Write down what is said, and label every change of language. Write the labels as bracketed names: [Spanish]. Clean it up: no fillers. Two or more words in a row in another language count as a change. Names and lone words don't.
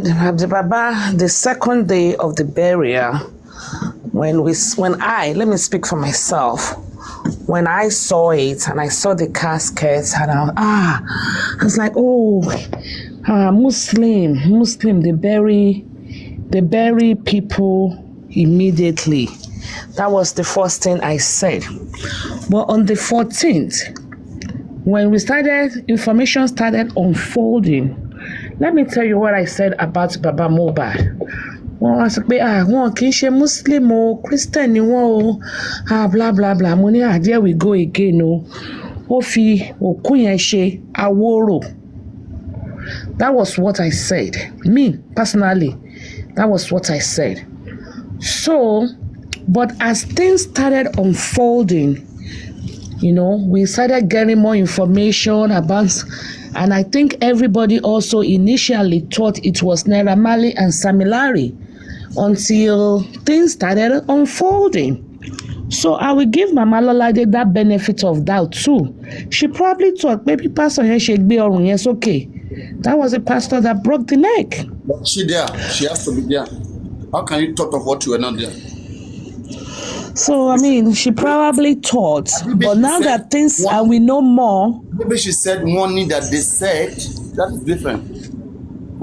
[English] the Baba, the second day of the burial, let me speak for myself, when I saw it and I saw the casket and I was like, Muslim, they bury people immediately. That was the first thing I said. But on the 14th, when information started unfolding, let me tell you what I said about Baba Mohbad. [Yoruba] Wọ́n wá sọ pé wọn kì í ṣe Muslim o, Christian ni wọ́n o, [English] blah blah blah. [Yoruba] Mo ní [English] there we go again [Yoruba] o. Ó fi òkú yẹn ṣe àwòrò. [English] That was what I said. Me, personally, that was what I said. So, but as things started unfolding, you know, we started getting more information about, and I think everybody also initially thought it was Naira Marley and Sam Larry until things started unfolding. So I will give Mama Lolade that benefit of doubt too. She probably thought maybe [Yoruba] Pastor yẹn ṣe gbé ọrùn yẹn sókè. [English] That was a pastor that broke the neck. She there. She has to be there. How can you talk of what you were not there? So, I mean, she probably thought, but now that things, and we know more. Maybe she said one thing that they said, that is different.